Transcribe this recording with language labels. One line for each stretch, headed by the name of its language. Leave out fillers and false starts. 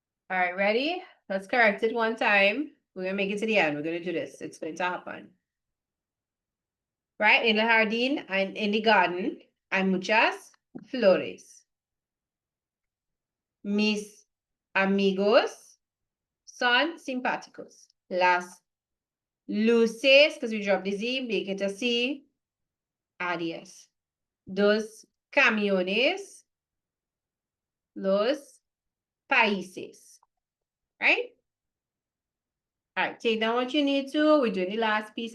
English: All right, ready? Let's correct it one time. We're gonna make it to the end. We're gonna do this. It's going to happen. Right?
Spanish: In el jardín
English: and in the garden
Spanish: hay muchas flores. Mis amigos son simpáticos. Las luces,
English: because we dropped the Z, make it a C.
Spanish: Adiós. Dos camiones. Los países. Right?
English: All right, take down what you need to. We're doing the last piece.